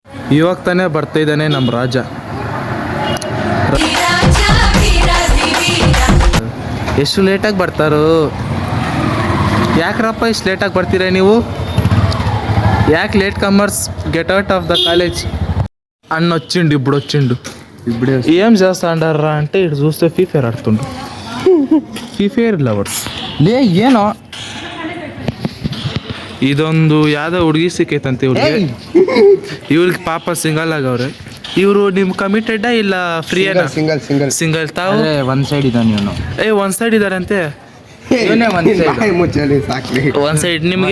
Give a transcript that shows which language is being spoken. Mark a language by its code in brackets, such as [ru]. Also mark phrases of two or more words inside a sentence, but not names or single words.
[kn] ಇವಾಗ ತಾನೇ ಬರ್ತಾ ಇದ್ದಾನೆ ನಮ್ಮ ರಾಜ. ಎಷ್ಟು ಲೇಟಾಗಿ ಬರ್ತಾರೋ? ಯಾಕ್ರಪ್ಪ ಇಷ್ಟು ಲೇಟಾಗಿ ಬರ್ತೀರಾ ನೀವು? [en] యాక్ late comers get out of the college [te] అన్న వచ్చిండు. ఇప్పుడు ఏం చేస్తా అంటారా అంటే ఇటు చూస్తే ఫ్రీ ఫైర్ ఆడుతుండు. ఫ్రీ ఫైర్ లవర్స్ లే [kn] ಏನೋ ಇದೊಂದು ಯಾವ್ದೋ ಹುಡುಗಿ ಸಿಕ್ಕೈತಂತೆ ಇವ್ರಿಗೆ ಪಾಪ ಸಿಂಗಲ್ ಆಗವ್ರೆ. ಇವರು ನಿಮ್ ಕಮಿಟೆಡ್ ಇಲ್ಲ ಫ್ರೀ? ಸಿಂಗಲ್ ತಾವು ಒಂದ್ ಸೈಡ್ ಇದ್ದಾನೆ ಇವನು. ಒಂದ್ ಸೈಡ್ ಇದಾರಂತೆ. ಒಂದ್ ಸೈಡ್ ನಿಮ್ಗೆ